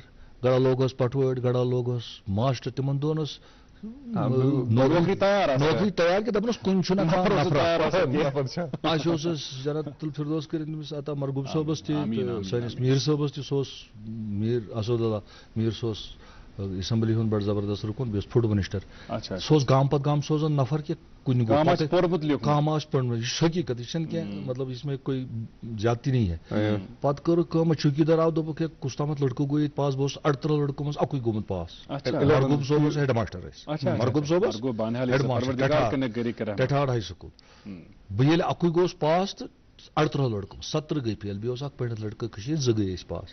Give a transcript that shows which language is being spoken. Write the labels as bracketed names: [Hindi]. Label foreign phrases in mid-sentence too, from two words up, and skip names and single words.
[Kashmiri] گڑا لوگس پٹوٲڑۍ, گڑا لوگس ماسٹر, تِمن دۄہن ٲس نوکری تیار کہِ دپان اوس کُنہِ چھُنہٕ اَسہِ اوس أسۍ جنت الفردوس کٔرِتھ تٔمِس عطا مرغوب صٲبس تہِ, سٲنِس میٖر صٲبس تہِ, سُہ اوس میٖر اسد اللہ میٖر, سُہ اوس اسمبلی ہُنٛد بڑٕ زبردست رُکُن, بیٚیہِ اوس [English] food minister. [Kashmiri] سُہ اوس گامہٕ پتہٕ گامہٕ سوزان نفر کہِ کُنہِ کام آسہِ پوٚرمُت, یہِ چھُ حقیٖقت, یہِ چھنہٕ کینٛہہ مطلب [Urdu] یہِ کوئی زیادتی نہیں ہے. [Kashmiri] پتہٕ کٔرٕکھ کٲم, چوکیدار آو, دوٚپُکھ ہے کُس تامتھ لڑکہٕ گوٚو ییٚتہِ پاس, بہٕ اوسُس 38 لڑکہٕ منٛز اکُے گوٚمُت پاس. مرغوب صٲب اوس [English] head master [Kashmiri] اَسہِ, مرغوب صٲبس [English] head master [Kashmiri] ٹٮ۪ٹھاڈ [English] high school. [Kashmiri] بہٕ ییٚلہِ اکُے گوٚوُس پاس تہٕ 38 لڑکہٕ 70 گٔے فیل, بیٚیہِ اوس اکھ پٔرِتھ لڑکہٕ کٔشیٖرِ, 2 گٔے أسۍ پاس.